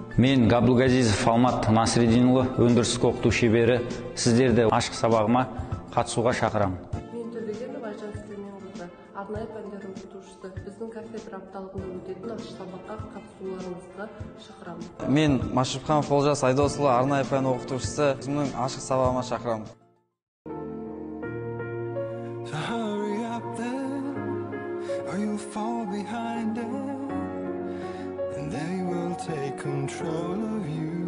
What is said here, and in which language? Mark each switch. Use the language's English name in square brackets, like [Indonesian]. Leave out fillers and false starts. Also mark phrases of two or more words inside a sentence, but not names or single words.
[Kazakh] Мен Ғабдулгазизов Алмат Насреддинұлы, өндірістік оқыту шебері, сіздерді ашық сабағыма қатысуға шақырамын. Мен Төлегенов Айжан Сүлейменқызы, арнайы пәндер оқытушысы. Біздің кафедра апталығында өтетін ашық сабаққа қатысуларыңызға шақырамын. Мен Машевханов Олжас Айдосұлы, арнайы пән оқытушысы. Өзімнің ашық сабағыма шақырамын. [English] You'll fall behind it, and they will take control of you.